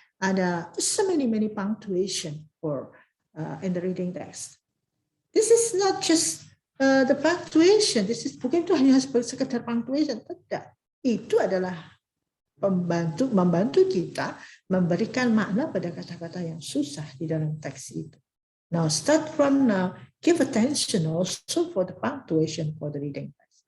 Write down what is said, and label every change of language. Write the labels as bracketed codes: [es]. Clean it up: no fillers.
[en] Ada so many punctuation for in the reading text. This is not just the punctuation. This is [id] bukan itu hanya sekedar punctuation, tidak. Itu adalah membantu kita memberikan makna pada kata-kata yang susah di dalam teks itu. [en] Now start from now. Give attention also for the punctuation for the reading text.